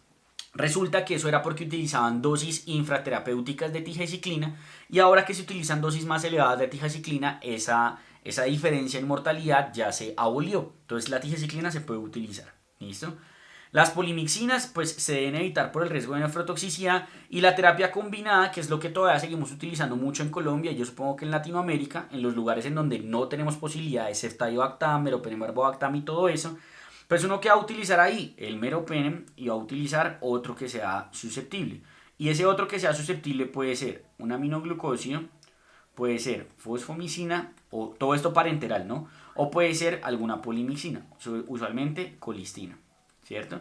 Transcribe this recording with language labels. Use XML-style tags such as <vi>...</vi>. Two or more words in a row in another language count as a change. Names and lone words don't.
<es>Resulta que eso era porque utilizaban dosis infraterapéuticas de tigecyclina y ahora que se utilizan dosis más elevadas de tigecyclina, esa diferencia en mortalidad ya se abolió. Entonces la tigecyclina se puede utilizar. ¿Listo? Las polimixinas pues se deben evitar por el riesgo de nefrotoxicidad y la terapia combinada, que es lo que todavía seguimos utilizando mucho en Colombia y yo supongo que en Latinoamérica, en los lugares en donde no tenemos posibilidad de ceftabiobactam, meropenem-barbobactam y todo eso, pues uno que va a utilizar ahí el meropenem y va a utilizar otro que sea susceptible. Y ese otro que sea susceptible puede ser un aminoglucósido, puede ser fosfomicina o todo esto parenteral, ¿no? O puede ser alguna polimixina, usualmente colistina, ¿cierto?</es>